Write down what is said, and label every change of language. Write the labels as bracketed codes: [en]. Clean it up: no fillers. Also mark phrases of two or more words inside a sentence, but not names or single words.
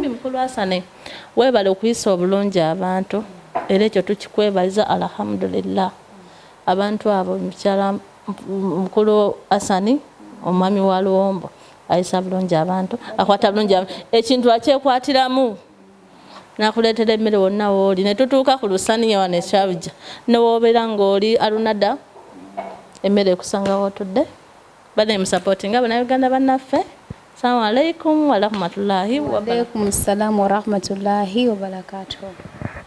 [lg] mukulu asane weebale okuyisa obulungi abantu era ekyo tukikwebaliza alhamdulillah abantu abo mukyala mukulu asani omwami wa luwombo ayisa bulungi abantu akwata bulungi ekintu akyekwatiramu nakuleetera emmere wonna wooli ne tutuuka ku lusaniya wano ekyaluja ne woobeera ng'oli alunada emmere ekusanga wootudde bane musapootinga bannayuganda bannaffe [ar] سلام عليكم ورحمة الله وعليكم السلام ورحمة الله وبركاته